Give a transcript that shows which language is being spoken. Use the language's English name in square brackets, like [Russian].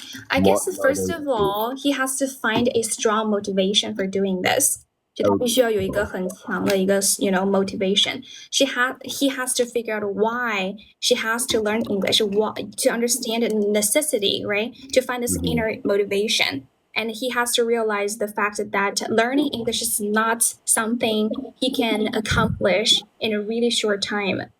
[English] I guess first of all, he has to find a strong motivation for doing this. [Chinese] 就他必须要有一个很强的一个motivation. [English] He has to figure out why she has to learn English, to understand the necessity, right? To find this inner motivation. And he has to realize the fact that learning English is not something he can accomplish in a really short time.